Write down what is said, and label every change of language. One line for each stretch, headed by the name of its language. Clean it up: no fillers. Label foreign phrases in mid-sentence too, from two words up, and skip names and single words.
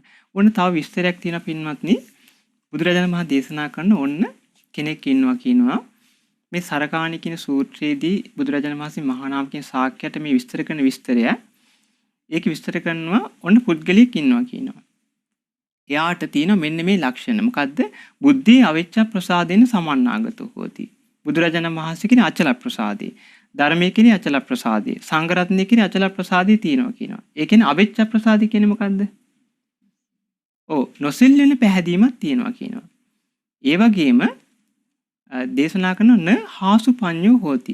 Sinhala: ඔන්න තව විස්තරයක් තියෙනවා පින්වත්නි. බුදුරජාණන් වහන්සේ දේශනා කරන ඔන්න කෙනෙක් ඉන්නවා කියනවා. මේ සරකාණි කියන සූත්‍රයේදී බුදුරජාණන් වහන්සේ මහා නාමකෙන් ශාක්‍යයට මේ විස්තර කරන විස්තරය ඒක විස්තර කරනවා ඔන්න පුද්ගලයෙක් ඉන්නවා කියනවා. එයාට තියෙන මෙන්න මේ ලක්ෂණ මොකද්ද?
Pali: බුද්ධි අවිච්ඡ ප්‍රසාදෙන සමන්නාගතෝ හෝති.
Sinhala: බුදුරජාණන් වහන්සේ කියන අචල ප්‍රසාදේ. ධර්මයේ කියන අචල ප්‍රසාදේ. සංඝ රත්නයේ කියන අචල ප්‍රසාදේ තියෙනවා කියනවා. ඒ කියන්නේ අවිච්ඡ ප්‍රසාදේ කියන්නේ මොකද්ද? නොසෙල්ලෙන පැහැදීමක් තියෙනවා කියනවා. ඒ වගේම දේශනා කරන
Pali: න හාසු පඤ්ඤෝ හෝති.